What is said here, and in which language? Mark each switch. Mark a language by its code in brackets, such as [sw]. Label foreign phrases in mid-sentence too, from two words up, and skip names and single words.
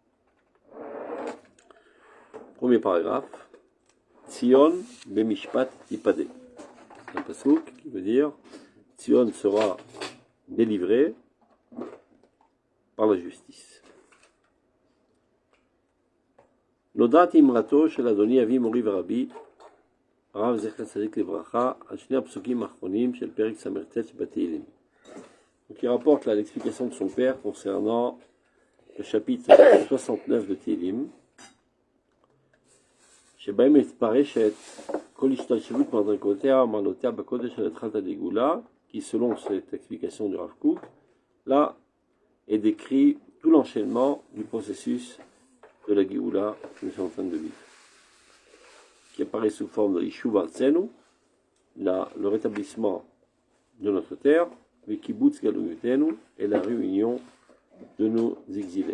[fr] Premier paragraphe. [he] ציון במשפט תפדה. [fr] C'est un pasuk qui veut dire Tzion sera délivré par la justice. [he] נודעת אמרתו של אדוני אבי מורי ורבי רב זכר צדיק לברכה על שני הפסוקים האחרונים של פרק ס"ט שבתהלים. [fr] Donc il rapporte là l'explication de son père concernant le chapitre 69 de Tehillim. [he] שבהם מתפרשת כל השתלשלות מדרגותיה ומעלותיה בקודש של התחלת הגאולה, [fr] qui selon cette explication du Rav Kook, là est décrit tout l'enchaînement du processus de la Géoula que nous sommes en train de vivre, qui apparaît sous forme de l' [he] ישוב ארצנו, [fr] le rétablissement de notre terre, le [he] קיבוץ גלויותינו [fr] et la réunion de nos exilés.